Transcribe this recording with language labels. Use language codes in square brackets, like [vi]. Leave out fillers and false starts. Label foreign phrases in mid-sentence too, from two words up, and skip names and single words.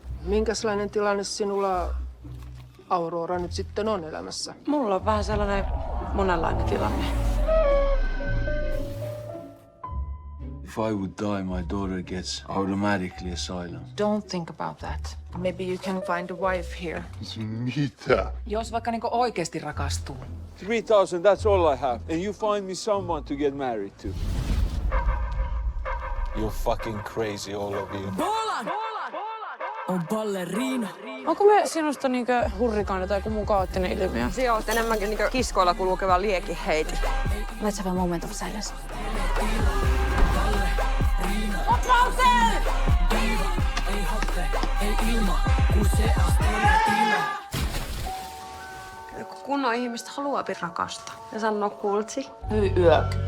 [fi] Minkälainen tilanne sinulla, Aurora, nyt sitten on elämässä? Mulla on vähän sellainen monenlainen tilanne. [en] If I would die, my daughter gets automatically asylum. Don't think about that. Maybe you can find a wife here. [fi] Mitä? Jos vaikka niinku oikeasti rakastuu. [en] 3,000, that's all I have. And you find me someone to get married to. You're fucking crazy, all of you. [fi] On ballerina. Onko me sinusta niinkö hurrikaani tai joku muu kaoottinen ilmiö? Sinä olet enemmänkin niin kiskoilla kulkeva liekiheiti. [en] Let's have a moment of silence. [fi] Kunnon ihmistä haluaa rakastaa ja sanoo kultsi. Hyi yök.